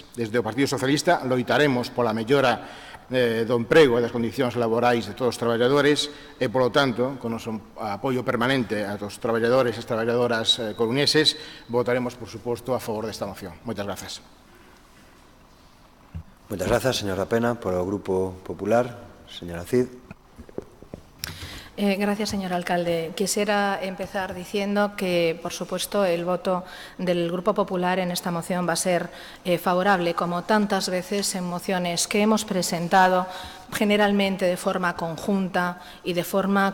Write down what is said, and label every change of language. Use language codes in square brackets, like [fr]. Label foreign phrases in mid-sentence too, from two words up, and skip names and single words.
[gl] Desde o Partido Socialista loitaremos pola mellora do emprego e das condicións laborais de todos os traballadores e, polo tanto, con o apoio permanente a dos traballadores e as traballadoras coruñeses, votaremos, por suposto, a favor desta moción. Moitas grazas. Moitas grazas, señora Pena, polo Grupo Popular. Señora Cid. [es] Gracias, señor alcalde. Quisiera empezar diciendo que, por supuesto, el voto del Grupo Popular en esta moción va a ser favorable, como tantas veces en mociones que hemos presentado generalmente de forma conjunta y de forma